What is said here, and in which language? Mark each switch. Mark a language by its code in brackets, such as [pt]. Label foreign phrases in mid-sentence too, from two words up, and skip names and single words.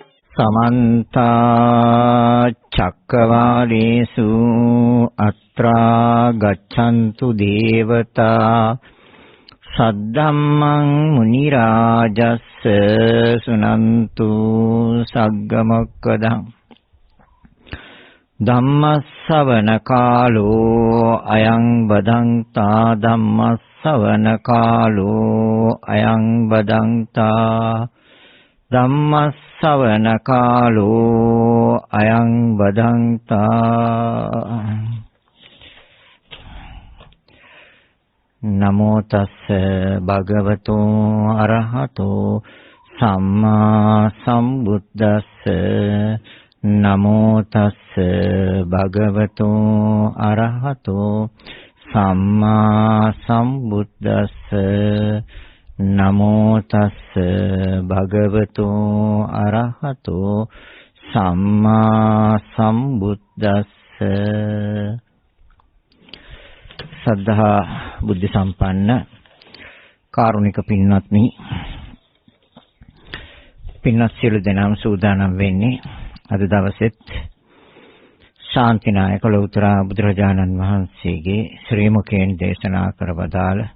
[pi] समन्त चक्रवालेषु अत्रा गच्छन्तु देवता सद्धम्मं मुनिराजस्य सुनन्तु सग्गमोक्खदं धम्मස්සවන කාලෝ අයං බදන්තා ධම්මස්සවන කාලෝ අයං බදන්තා ධම්මස්සවන කාලෝ අයං බදන්තා නමෝ තස්ස භගවතෝ අරහතෝ සම්මා සම්බුද්දස්ස නමෝ තස්ස භගවතෝ අරහතෝ සම්මා සම්බුද්දස්ස නමෝ තස්ස භගවතෝ අරහතෝ සම්මා සම්බුද්දස්ස [si] සද්ධා බුද්ධ සම්පන්න කාරුණික පින්වත්නි, පින්වත් සියලු දෙනාම සූදානම් වෙන්නේ අද දවසෙත් ශාන්තිනායක ලෞතර බුදුරජාණන් වහන්සේගේ ශ්‍රී මුඛයෙන් දේශනා කර වදාළ